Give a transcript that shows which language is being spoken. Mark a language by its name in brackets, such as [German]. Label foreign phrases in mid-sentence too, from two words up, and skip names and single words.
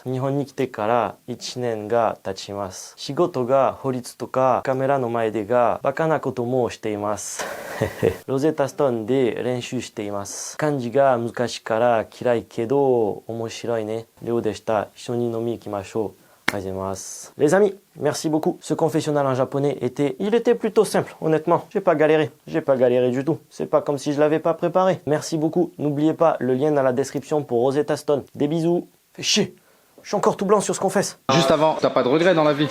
[Japanese] 日本に来てから1年が経ちます。仕事が法律とかカメラの前でがバカなこともしています。ロゼッタストーンで練習しています。漢字が難しいから嫌いけど面白いね。レオでした。一緒に飲み行きましょう。 [French] Les amis, merci beaucoup. Ce confessionnal en japonais il était plutôt simple, honnêtement. J'ai pas galéré du tout. C'est pas comme si je l'avais pas préparé. Merci beaucoup. N'oubliez pas le lien dans la description pour Rosetta Stone. Des bisous. Fais chier. Je suis encore tout blanc sur ce qu'on fait. Juste avant, t'as pas de regrets dans la vie?